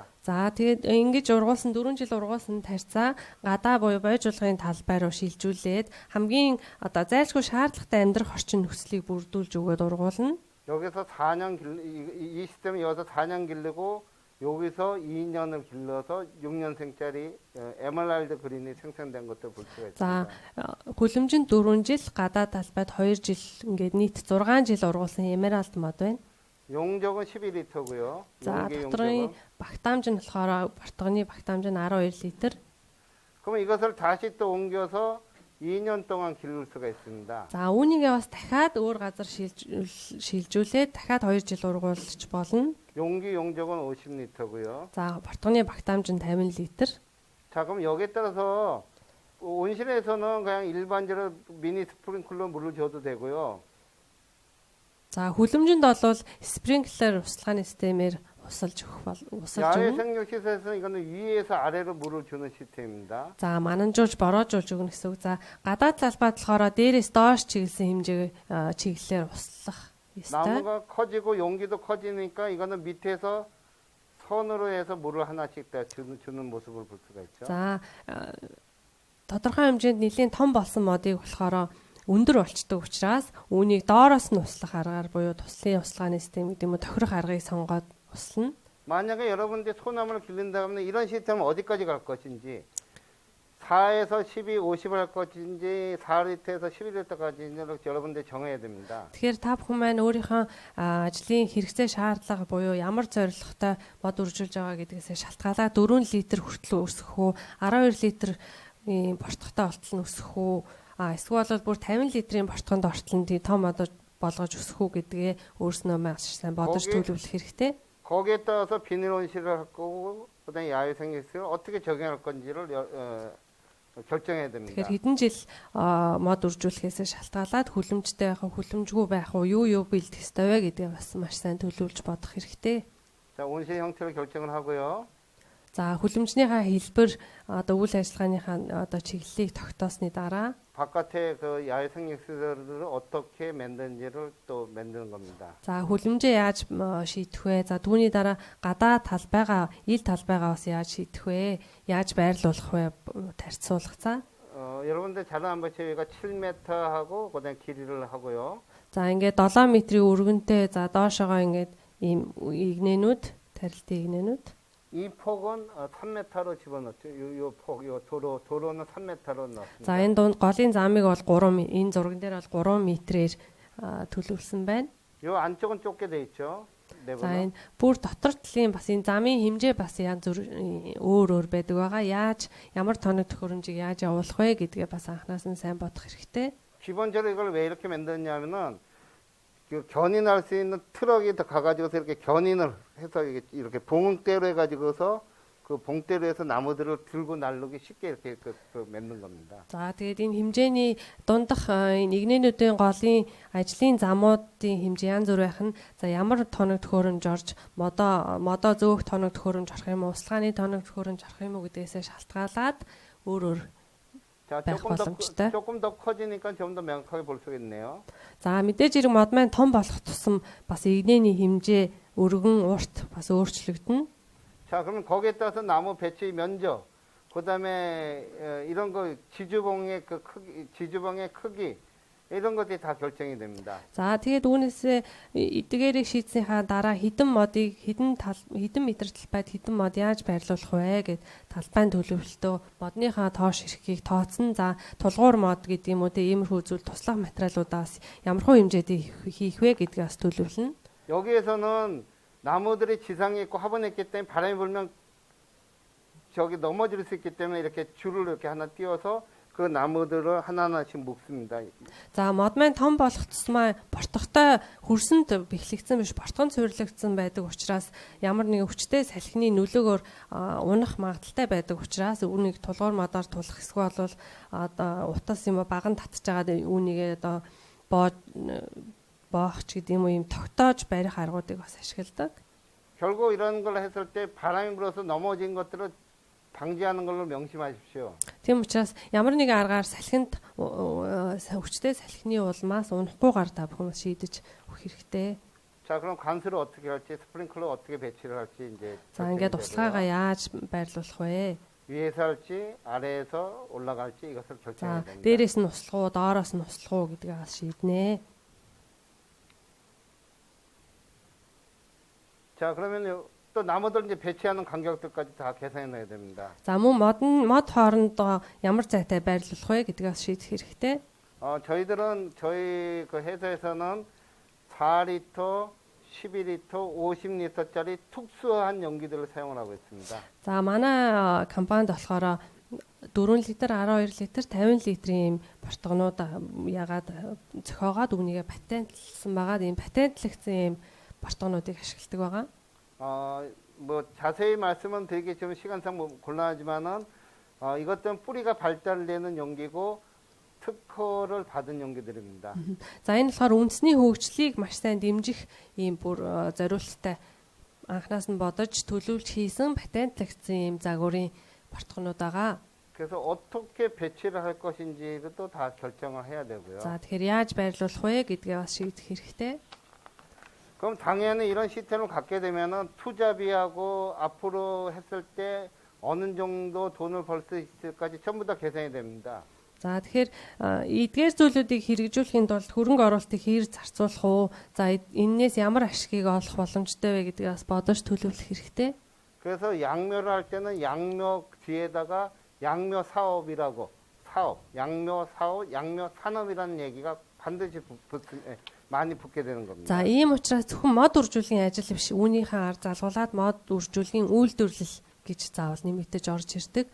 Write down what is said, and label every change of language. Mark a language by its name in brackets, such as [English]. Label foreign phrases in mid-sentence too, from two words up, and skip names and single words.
[Mongolian] За тэгээд ингэж ургуулсан 4 жил ургуулсан тарьцаа гадаа буюу бойжуулгын талбай руу шилжүүлээд хамгийн одоо зайлшгүй шаардлагатай амьдрах орчин нөхцөлийг бүрдүүлж өгөөд ургуулна. [Korean] 여기서 4년 이 시스템은 여기서 4년 기르고 여기서 2년을 길러서 6년생짜리 에메랄드 그린이 생성된 것도 볼 수가 [Mongolian] За [Korean] 있습니다. [Mongolian] хүлэмжинд 4 жил гадаа талбайд 2 жил ингээд нийт 6 жил ургуулсан эмералд мод байна. [Korean] 용적은 12리터고요. [Mongolian] За [Korean] 용기 [Mongolian] дотрын [Korean] 용적은. [Mongolian] багтаамж нь болохоор бортгоны багтаамж нь 12 литр. [Korean] 그럼 이것을 다시 또 옮겨서 2년 동안 기를 수가 있습니다. [Mongolian] За үүнийгээ бас дахиад өөр газар шилжүүлээд дахиад 2 жил ургуулж болно. [Korean] 용기 용적은 50리터고요. [Mongolian] За бортгоны багтаамж нь 50 литр. [Korean] 자, 그럼 여기에 따라서 온실에서는 그냥 일반적으로 미니 스프링클러 물을 줘도 되고요. [Mongolian] За хүлэмжинд бол спринклер услагын системээр усалж [Korean] 야외 [Mongolian] өгнө. [Korean] 생육 시설에서는 이거는 위에서 아래로 물을 주는 시스템입니다. [Mongolian] За мананжуулж бороожуулж өгнө гэсэн үг. За гадаад талбайд болохоор дээрээс доош чиглэсэн хэмжээ чиглэлээр услах ёстой. [Korean] 나무가 커지고 용기도 커지니까 이거는 밑에서 선으로 해서 물을 하나씩 다 주는 모습을 볼 수가 있죠. [Mongolian] За тодорхой хэмжээнд нэлийн том болсон модыг болохоор өндөр болчдөг учраас үүнийг доороос нь услах аргаар буюу туслын услагын систем гэдэг юм уу тохирох аргыг сонгоод услана. [Korean] 만약에 여러분들이 소나무를 기른다 하면 이런 시스템은 어디까지 갈 것인지 4에서 12, 50을 할 것인지 4리터에서 11리터까지 여러분들이 정해야 됩니다. [Mongolian] Тэгэхээр та бүхэн маань өөрийнхөө ажлын хэрэгцээ шаардлага буюу ямар зорилготой мод үржүүлж байгаа гэдгээс шалтгаалаад 4 литр хүртэл өсгөх үү, 12 литр бортготой болтол нь өсгөх үү, эсвэл бүр 50 литрийн бортгонд ортол нь том мод болгож өсгөх үү гэдгээ өөрснөө маш сайн бодож төлөвлөх хэрэгтэй. [Korean] 거기에 따라서 비닐 온실을 할 거고 그다음에 야외 생식을 어떻게 적용할 건지를 결정해야 됩니다. [Mongolian] Тэгэхээр хэдэн жил мод үржүүлэхээс шалтгаалаад хүлэмжтэй байх уу, хүлэмжгүй байх уу, юу бэлдэх ёстой вэ гэдгээ бас маш сайн төлөвлөж бодох хэрэгтэй. [Korean] 자, 온실 형태를 결정을 하고요. [Mongolian] За хүлэмжнийхаа хэлбэр одоо үйл ажиллагааныхаа одоо чиглэлийг тогтоосны дараа [Korean] 바깥에 그 야외 생육시설을 어떻게 만드는지를 또 만드는 겁니다. [Mongolian] за хүлэмжээ яаж шийдэх вэ? За түүний дараа гадаа талбайгаа, ил талбайгаа бас яаж шийдэх вэ? Яаж байрлуулах вэ? Тарьцуулах за. [Korean] 여러분들 잘 아는 것처럼 여기가 7m하고 그다음에 길이를 하고요. [Mongolian] За ингээд 7 метрийн өргөнтэй за доошоогоо ингээд ийм игнэнүүд, тарилтын игнэнүүд. [Korean] 이 폭은 3m로 집어넣죠. 요 폭, 요 도로는 3m로 넣습니다. [Mongolian] За энэ дунд голын замыг бол 3 энэ зурган дээр бол 3 метрээр төлөвлөсөн байна. [Korean] 요 안쪽은 좁게 돼 있죠. [Mongolian] За энэ бүр дотор талын бас энэ замын хэмжээ бас янз бүр өөр байдаг байгаа. Ямар тоног төхөөрөмжийг яаж явуулах вэ гэдгээ бас анханаас нь сайн бодох хэрэгтэй. [Korean] 기본적으로 이걸 왜 이렇게 만드냐면은 그 견인할 수 있는 트럭이 더 가가지고서 이렇게 견인을 해서 이렇게 봉대로 해가지고서 그 봉대로 해서 나무들을 들고 나르기 쉽게 이렇게 만든 겁니다. [Mongolian] За тэгээд энэ хэмжээний дундах энэ игнэнүүдийн голын ажлын замуудын хэмжээ янз бүр байх нь за ямар тоног төхөөрөмж орж модоо зөөх тоног төхөөрөмж орох юм уу, услгааны тоног төхөөрөмж орох юм уу гэдгээсээ шалтгаалаад өөр [Korean] 자, 조금 더 커지니까 좀 더 명확하게 볼 수 있네요. [Mongolian] За мэдээж хэрэг мод маань том болох тусам бас игнэний хэмжээ өргөн урт бас өөрчлөгдөнө. [Korean] 자, 그러면 거기에 따라서 나무 배치 면적, 그다음에 이런 거 지주봉의 그 크기, 지주봉의 크기 이런 것들이 다 결정이 됩니다. [Mongolian] За тэгээд үүнээсээ эдгээрийг шийдсэнхаа дараа хэдэн модыг хэдэн метр талбайд хэдэн мод яаж байрлуулах вэ гэд талбайн төлөвлөлтөө модныхаа тоош хэрхийг тооцсон. За тулгуур мод гэдэг юм уу иймэрхүү зүйл туслах материалуудаас ямар хөө хэмжээнд хийх вэ гэдгээ бас төлөвлөнө. [Korean] 여기에서는 나무들이 지상에 있고 화분에 있기 때문에 바람이 불면 저기 넘어질 수 있기 때문에 이렇게 줄을 이렇게 하나 띄워서 그 나무들을 하나하나씩 묶습니다. [Mongolian] За мод маань том болох тусмаа бортогтой хөрсөнд бэхлэгдсэн биш бортгонд суйрлагдсан байдаг учраас ямар нэгэн хүчтэй салхины нөлөөгөөр унах магадaltaй байдаг учраас үүнийг тулгуур модоор тулах эсвэл бол одоо утас юм баган татж байгаа үүнийг одоо боох ч гэдэг юм уу юм тогтоож барих аргуудыг бас ашигладаг. [Korean] 결국 이런 걸 했을 때 바람이 불어서 넘어진 것들을 방지하는 걸로 명심하십시오. [Mongolian] Тийм учраас ямар нэгэн аргаар салхинд хүчтэй салхины улмаас унахгүйгээр та бүхэн шийдэж өгөх хэрэгтэй. [Korean] 자, 그럼 관수를 어떻게 할지, 스프링클러 어떻게 배치를 할지 이제. [Mongolian] За ингээд услаагаа яаж байрлуулах вэ? [Korean] 위에서 할지, 아래에서 올라갈지 이것을 결정해야 [Mongolian] За [Korean] 됩니다. [Mongolian] дээрээс нь услах уу, доороос нь услах уу гэдгээ бас шийднэ. [Korean] 자, 그러면 또 나무들 이제 배치하는 간격들까지 다 계산해 놔야 됩니다. [Mongolian] За мөн мод хоорондоо ямар зайтай байрлуулах вэ гэдгээ бас шийдэх хэрэгтэй. [Korean] 저희들은 저희 그 회사에서는 4리터, 12리터, 50리터짜리 특수한 용기들을 사용을 하고 있습니다. [Mongolian] За манай компанид болохоор 4 литр, 12 литр, 50 литрийн бортгонууд ягаад зохиогоод үүнийгээ патентлсан байгаа. ийм патентлэгдсэн ийм бортгонуудыг ашигладаг байгаа. [Korean] 뭐 자세히 말씀은 되게 좀 시간상 곤란하지만은 이것들은 뿌리가 발달되는 용기고 특허를 받은 용기들입니다. [Mongolian] За энэ болохоор үндэсний хөгжлийг маш сайн дэмжих ийм бүр зориулттай анханаас нь бодож төлөвлөж хийсэн патентлэгдсэн ийм загварын бортгонууд байгаа. [Korean] 그래서 어떻게 배치를 할 것인지도 다 결정을 해야 되고요. [Mongolian] За тэгэхээр яаж байрлуулах вэ гэдгээ бас шийдэх хэрэгтэй. [Korean] 그럼 당연히 이런 시스템을 갖게 되면은 투자비하고 앞으로 했을 때 어느 정도 돈을 벌 수 있을까지 전부 다 계산이 됩니다. [Mongolian] За тэгэхээр эдгээр зүйлүүдийг хэрэгжүүлэхийн тулд хөрөнгө оруулалтыг хэр зарцуулах уу? За энээс ямар ашигыг олох боломжтой вэ гэдгийг бас бодож төлөвлөх хэрэгтэй. [Korean] 그래서 양묘를 할 때는 양묘 뒤에다가 양묘 사업이라고 양묘 사업, 양묘 산업이라는 얘기가 반드시 많이 붙게 되는 겁니다. [Mongolian] За ийм учраас зөвхөн мод үржүүлгийн ажил биш үүнийхээ ар залгуулад мод үржүүлгийн үйлдвэрлэл гэж заавал нэмэгдэж орж ирдэг.